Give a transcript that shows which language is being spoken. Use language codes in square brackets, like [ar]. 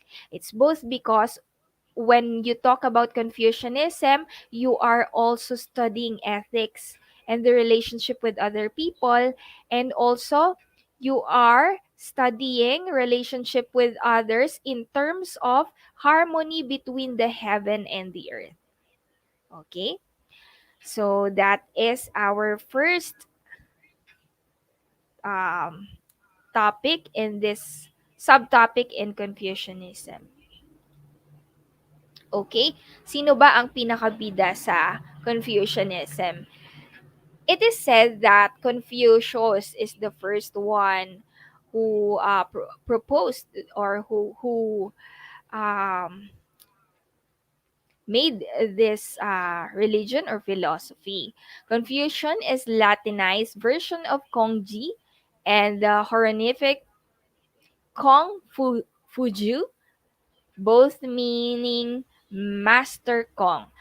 [en] It's both because when you talk about Confucianism, you are also studying ethics and the relationship with other people, and also you are studying relationship with others in terms of harmony between the heaven and the earth. Okay? So that is our first um, topic in this subtopic in Confucianism. Okay? [tl] Sino ba ang pinakabida sa Confucianism? [en] It is said that Confucius is the first one who proposed or who um, made this religion or philosophy. Confucian is Latinized version of Kongji, and the honorific Fuju, both meaning Master Kong.